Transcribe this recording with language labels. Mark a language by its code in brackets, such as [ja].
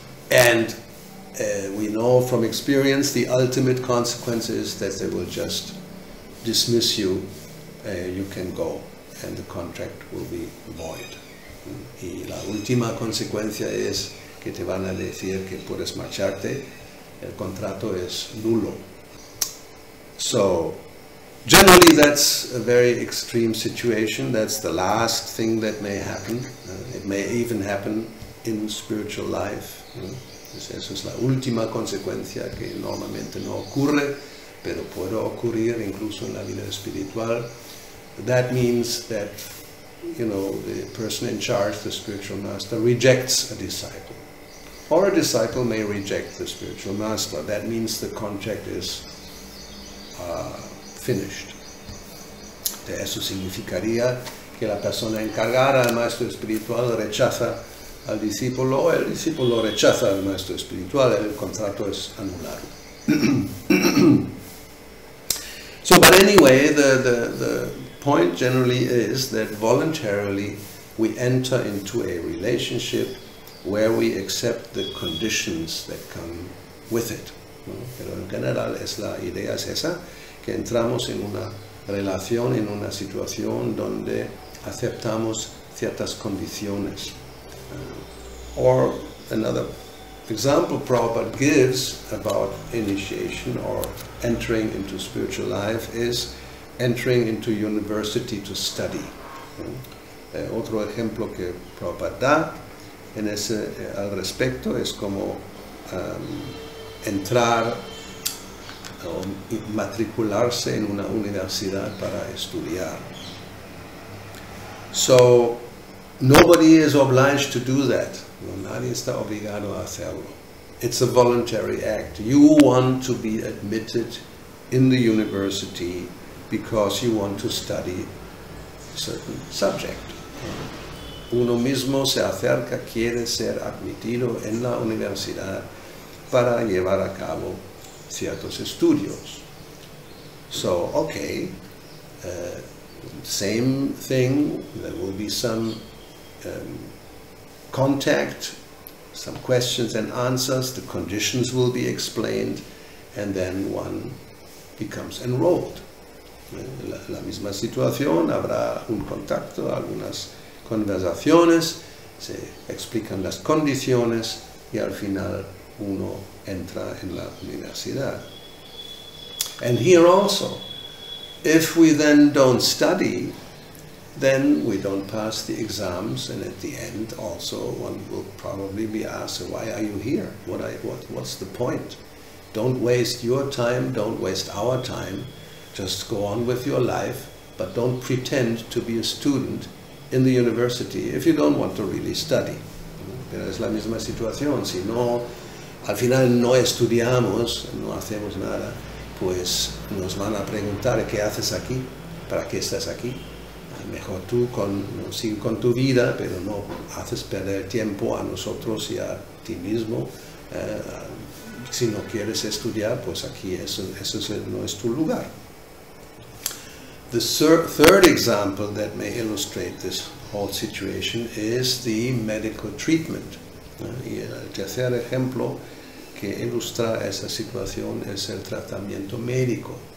[en] And we know from experience the ultimate consequence is that they will just dismiss you. You can go, and the contract will be void. [es] Y la última consecuencia es que te van a decir que puedes marcharte. El contrato es nulo. [en] So, generally that's a very extreme situation. That's the last thing that may happen. It may even happen in spiritual life. [es] Eso es la última consecuencia, que normalmente no ocurre, pero puede ocurrir incluso en la vida espiritual. [en] That means that, you know, the person in charge, the spiritual master, rejects a disciple. Or a disciple may reject the spiritual master. That means the contract is finished. [es] Eso significaría que la persona encargada al maestro espiritual rechaza al discípulo, o el discípulo rechaza al maestro espiritual, el contrato es anulado. [en] So, but anyway, the point generally is that voluntarily we enter into a relationship where we accept the conditions that come with it. [es] ¿No? Pero en general la idea es esa, que entramos en una relación, en una situación donde aceptamos ciertas condiciones. [en] Or another example Prabhupada gives about initiation or entering into spiritual life is entering into university to study. [es] Otro ejemplo que Prabhupada da al respecto es como entrar o matricularse en una universidad para estudiar. [en] So, nobody is obliged to do that. [es] No, nadie está obligado a hacerlo. [en] It's a voluntary act. You want to be admitted in the university because you want to study a certain subject. [es] Uno mismo se acerca, quiere ser admitido en la universidad para llevar a cabo ciertos estudios. [en] So, okay, same thing, there will be some contact, some questions and answers, the conditions will be explained, and then one becomes enrolled. [es] La misma situación, habrá un contacto, algunas conversaciones, se explican las condiciones y al final uno entra en la universidad. [en] And here also, if we then don't study, then we don't pass the exams, and at the end also one will probably be asked, why are you here? What's the point? Don't waste your time, don't waste our time, just go on with your life, but don't pretend to be a student in the university if you don't want to really study. [es] Pero es la misma situación, si no, al final no estudiamos, no hacemos nada, pues nos van a preguntar, ¿qué haces aquí? ¿Para qué estás aquí? Mejor tú sigue con tu vida, pero no haces perder tiempo a nosotros y a ti mismo. Si no quieres estudiar, pues aquí eso no es tu lugar. [en] The third example that may illustrate this whole situation is the medical treatment. [es] Y el tercer ejemplo que ilustra esa situación es el tratamiento médico.